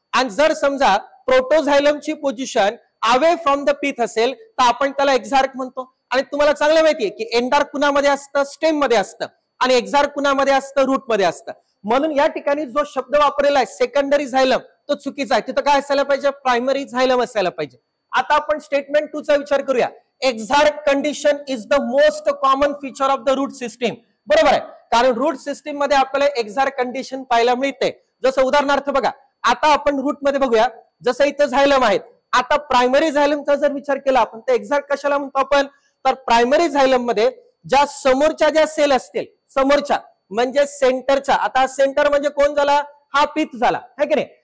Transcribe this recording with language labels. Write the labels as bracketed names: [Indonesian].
[Marathi] आणि जर समजा प्रोटोझायलमची position [English] away from the pith [Marathi] असेल तर आपण त्याला एक्झार्क म्हणतो. आणि तुम्हाला चांगलं माहितीये की एंडार्क कुणामध्ये असतं, स्टेम मध्ये असतं, आणि एक्झार्क कुणामध्ये असतं, रूट मध्ये असतं. म्हणून या ठिकाणी जो शब्द वापरलेला आहे सेकंडरी झायलम तो चुकीचा आहे. तिथं काय असायला पाहिजे, प्रायमरी झायलम असायला पाहिजे. आता आपण स्टेटमेंट 2 चा विचार करूया. [English] Exarch condition is the most common feature of the root system. [Marathi] बरोबर आहे, कारण रूट सिस्टीम मध्ये आपल्याला एक्झार्क कंडिशन पाहायला मिळते. जसं उदाहरणार्थ बघा, आता आपण रूट मध्ये बघूया, जसं इथं झायलम आहेत. आता प्रायमरी झायलमचा जर विचार केला आपण तर एक्झाक्ट कशाला म्हणतो आपण, तर प्रायमरी झायलम मध्ये ज्या समोरच्या ज्या सेल असतील, समोरच्या म्हणजे सेंटरच्या, आता सेंटर म्हणजे कोण झाला, हा पीथ झाला है की नाही.